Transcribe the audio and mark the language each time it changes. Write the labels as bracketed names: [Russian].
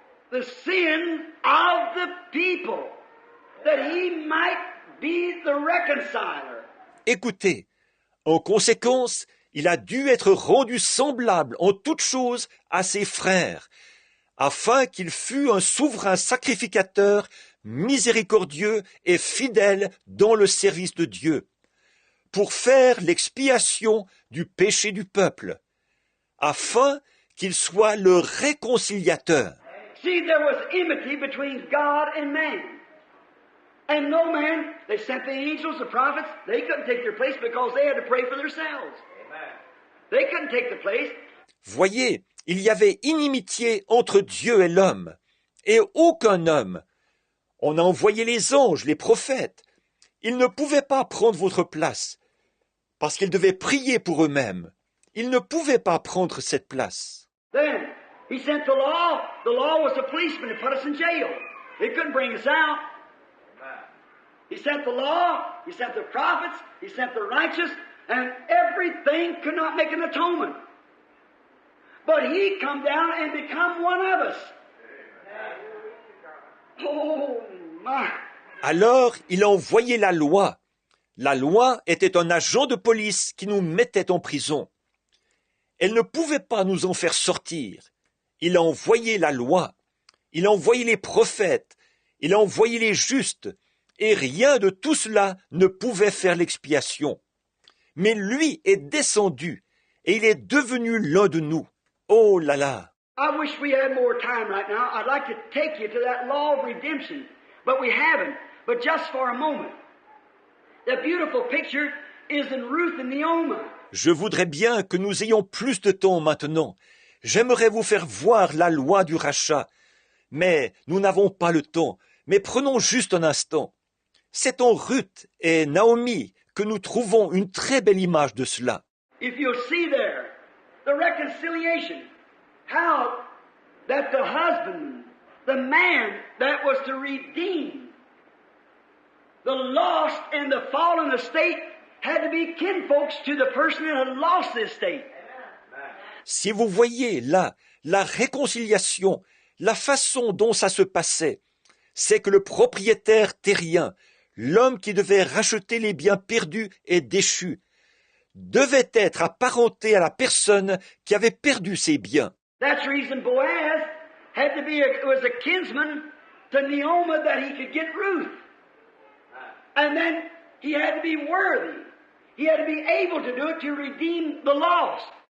[English] the sin of the people, that he might be the reconciler. [French] Écoutez, en conséquence, il a dû être rendu semblable en toutes choses à ses frères, afin qu'il fût un souverain sacrificateur, miséricordieux et fidèle dans le service de Dieu, pour faire l'expiation du péché du peuple, afin qu'il soit le réconciliateur. [English] See, there was enmity between God and man. And no man, they sent the angels, the prophets, they couldn't take their place because they had to pray for themselves. They couldn't take the place. [French] Voyez, il y avait inimitié entre Dieu et l'homme, et aucun homme. On a envoyé les anges, les prophètes. Ils ne pouvaient pas prendre votre place, parce qu'ils devaient prier pour eux-mêmes. Ils ne pouvaient pas prendre cette place. [English] Then, he sent the law. The law was a policeman to put us in jail. It couldn't bring us out. He sent the law, he sent the prophets, he sent the righteous, and everything could not make an atonement. But he come down and become one of us. Oh, my. [French] Alors, il a envoyé la loi. La loi était un agent de police qui nous mettait en prison. Elle ne pouvait pas nous en faire sortir. Il a envoyé la loi. Il a envoyé les prophètes. Il a envoyé les justes. Et rien de tout cela ne pouvait faire l'expiation. Mais lui est descendu, et il est devenu l'un de nous. Oh là là! [English] I wish we had more time right now. I'd like to take you to that law of redemption, but we haven't. But just for a moment. The beautiful picture is in Ruth and Naomi. [French] Je voudrais bien que nous ayons plus de temps maintenant. J'aimerais vous faire voir la loi du rachat. Mais nous n'avons pas le temps. Mais prenons juste un instant. C'est en Ruth et Naomi que nous trouvons une très belle image de cela. [English] If you'll see there, the reconciliation, how that the husband, the man that was to redeem the lost and the fallen estate had to be kinfolks to the person that had lost the estate. [French] Si vous voyez là la réconciliation, la façon dont ça se passait, c'est que le propriétaire terrien, l'homme qui devait racheter les biens perdus et déchus, devait être apparenté à la personne qui avait perdu ses biens. [English] That's the reason Boaz had to be was a kinsman to Naomi that he could get Ruth. And then he had to be worthy. He had to be able to do it to redeem the lost.